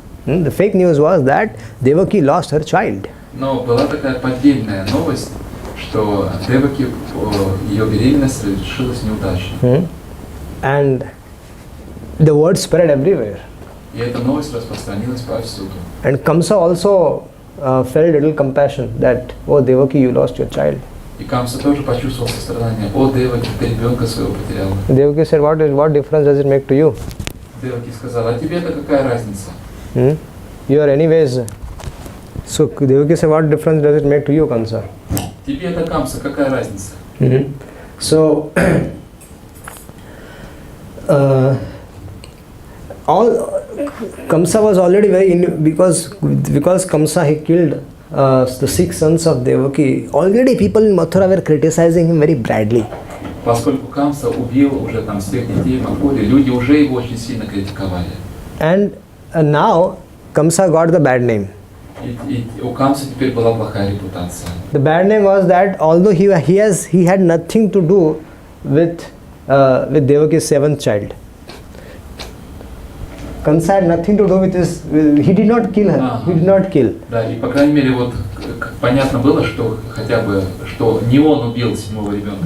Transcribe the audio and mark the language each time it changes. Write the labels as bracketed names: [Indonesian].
[English] The fake news was that Devaki lost her child. [Russian] Но была такая поддельная новость, что Деваки, ее беременность решилась неудачно. [English] And the word spread everywhere. [Russian] И эта новость распространилась повсюду. [English] And Kamsa also felt a little compassion that, oh Devaki, you lost your child. [Russian] И Камса тоже почувствовал сострадание. О, Деваки, ты ребенка своего потеряла. [English] Devaki said, what difference does it make to you? [Russian] Деваки сказала: а тебе-то какая разница? [English] you are anyways. So Devaki said, what difference does it make to you, Kamsa? [Russian] Тебе это Камса, какая разница? [English] So all Kamsa was already very because Kamsa he killed the 6 sons of Devaki. Already people in Mathura were criticizing him very badly. [Russian] Поскольку Камса убил уже там всех детей Мадхури, люди уже его очень сильно критиковали. [English] And now Kamsa got the bad name. [Russian] И у Камса теперь была плохая репутация. [English] The bad name was that although he had nothing to do with Devaki's 7th child. Kamsa had nothing to do with he did not kill her. He did not kill. [Russian] Да, и по крайней мере вот понятно было, что хотя бы что не он убил 7-го ребенка.